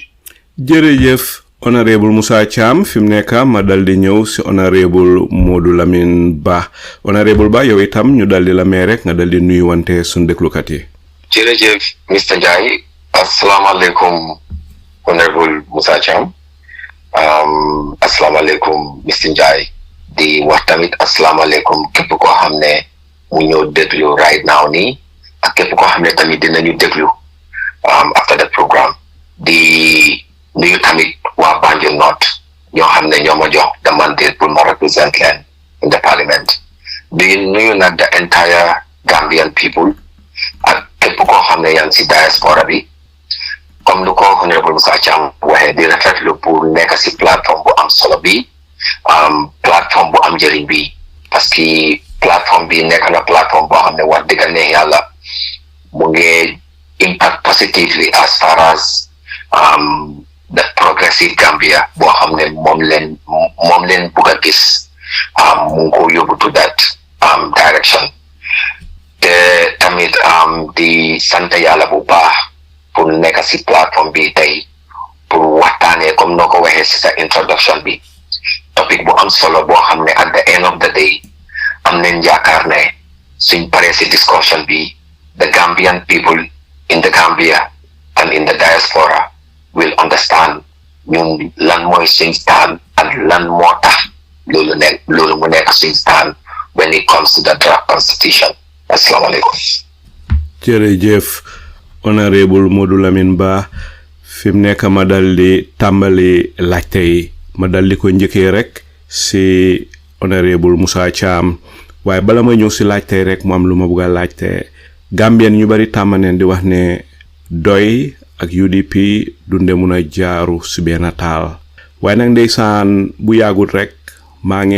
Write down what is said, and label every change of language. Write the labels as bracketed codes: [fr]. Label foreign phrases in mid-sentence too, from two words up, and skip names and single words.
[wo] jërëjëf Honourable Musa Cham fi mu nekk ma dal di ñëw si Honourable Modou Lamin B Honourable Ba yow itam ñu dal di la may rek nga dal di nuyu wante suñu déglukat yi. jërëjëf Mr Ndiaye asalaamaaleykum Honourable Musa Cham asalaamaaleykum Mr Ndiaye di wax tamit asalaamaaleykum képp koo xam ne mu ñëw déglu [en] right now [wo] nii ak képp koo xam ne tamit dinañu déglu [en] after the programme [wo] di nuyu tamit waa Banjul North ñoo xam ne ñoo ma jox [en] the mandate [wo] pour ma represent leen [en] in the parliament [wo] di nuyu nag [en] the entire Gambian people [wo] ak képp koo xam ne yaa ngi si diaspora bi comme lu ko Honourable Musa Cham waxee di rafetlu pour nekk si plateforme bu am solo bi plateforme bu am njëriñ bi parce que plateforme bi nekk na plateforme boo xam ne wax dëgg ne yàlla mu ngi [en] impact positively as far as the progressive Gambia [wo] boo xam ne moom leen bugg a gis mu ngi ko yóbbu [en] to that direction [wo] te tamit di sant yàlla bu baax pour nekk si plateforme bi tey pour waxtaanee comme noo ko waxee si sa introduction bi topic bu am solo boo xam ne [en] at the end of the day [wo] am nañ yaakaar ne suñ paree si discussion bi [en] the Gambian people in the Gambia and in the diaspora will understand [wo] ñun lan mooy suñ stand and lan moo tax loolu mu nekk suñ stand [en] when it comes to the draft constitution. [wo] Asalaamaaleykum. jërëjëf Honourable Modou Lamin B fi mu nekk ma dal di tàmbali laajte yi ma dal di ko njëkkee rek si Honourable Musa Cham waaye bala may ñëw si laajte rek mu am lu ma bëgg a laajte Gambien ñu bari tàmmaneen di wax ne doy ak UDP dunde mun a jaaru si benn taal waaye nag ndeysaan bu yàggut rek maa ngi